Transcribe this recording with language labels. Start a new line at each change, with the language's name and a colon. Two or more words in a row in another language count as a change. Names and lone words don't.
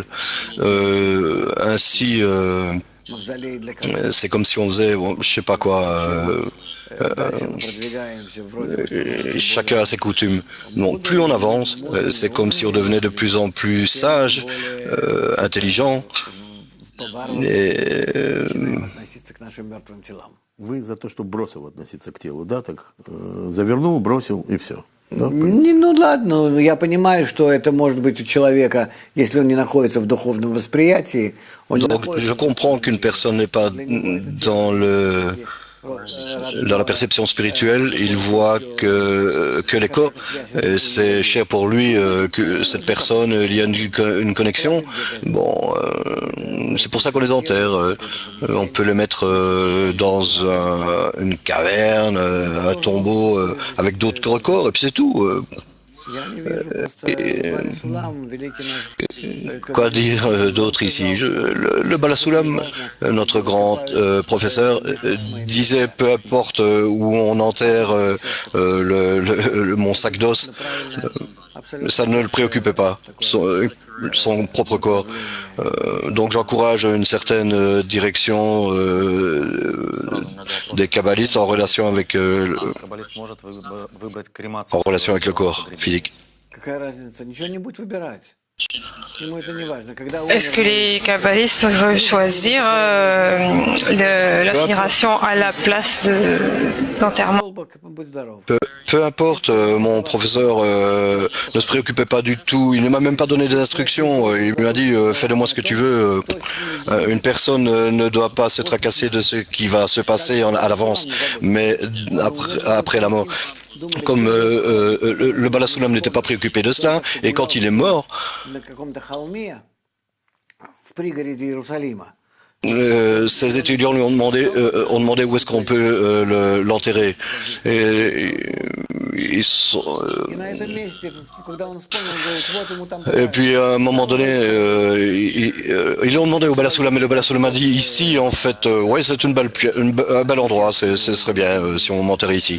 French: Ainsi, c'est comme si on faisait, je sais pas quoi. Chacun a ses coutumes. Donc, plus on avance, c'est comme si on devenait de plus en plus sage, intelligent. Et
Russian: к нашим мертвым телам. Вы за то, чтобы бросово относиться к телу, да, так завернул, бросил и все. Да? Ну ладно, я понимаю, что это может быть у человека, если он не находится в духовном восприятии. Он не
French: Donc,
Russian: находится
French: je comprends qu'une personne n'est pas dans la perception spirituelle. Il voit que les corps, c'est cher pour lui, que cette personne, il y a une connexion. Bon, c'est pour ça qu'on les enterre. On peut les mettre dans une caverne, un tombeau avec d'autres corps, et puis c'est tout.
Russian: Я не вижу просто Баласулам, великий наш...
French: Quoi dire d'autre ici? Le Balasulam, notre grand professeur, disait peu importe où on enterre mon sac d'os, ça ne le préoccupait pas, son propre corps. Donc j'encourage une certaine direction des kabbalistes en relation avec le corps physique.
Russian: Какая разница? Ничего не будет выбирать. Ему это не важно. Когда
French: Est-ce que les kabbalistes peuvent choisir l'incinération à la place de l'enterrement?
Russian: Будь здоров.
French: Peu importe, mon professeur ne se préoccupait pas du tout, il ne m'a même pas donné des instructions, il m'a dit fais de moi ce que tu veux. Une personne ne doit pas se tracasser de ce qui va se passer à l'avance, mais après la mort. Comme le Balasulam n'était pas préoccupé de cela, et quand il est mort,
Russian: На каком-то холме в пригороде Иерусалима.
French: Ces étudiants lui ont demandé où est-ce qu'on peut l'enterrer. Et puis à un moment donné, ils ont demandé au Balasulam, mais le Balasulam a dit ici, en fait, ouais, c'est un bel endroit, ce serait bien si on m'enterrait ici.